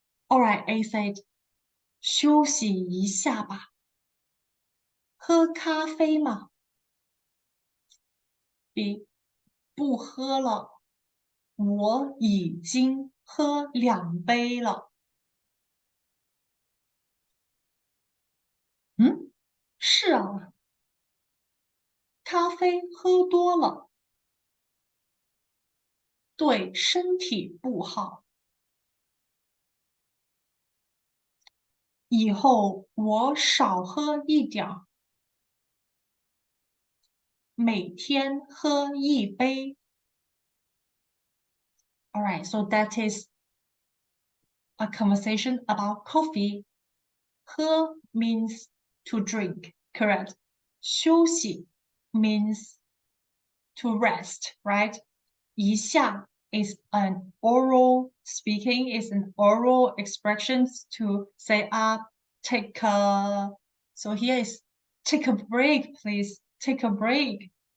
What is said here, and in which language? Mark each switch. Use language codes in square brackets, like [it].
[en] All right, A said, [zh] 休息一下吧。喝咖啡吗？ B 不喝了，我已经喝2杯了。是啊，咖啡喝多了，对身体不好。以后我少喝一点儿，每天喝1杯。 [en] All right, so that is a conversation about coffee. 喝 means to drink, correct? 休息 means to rest, right? 一下 is an oral speaking, is an oral expressions to say take a, so here is take a break, please, take a break.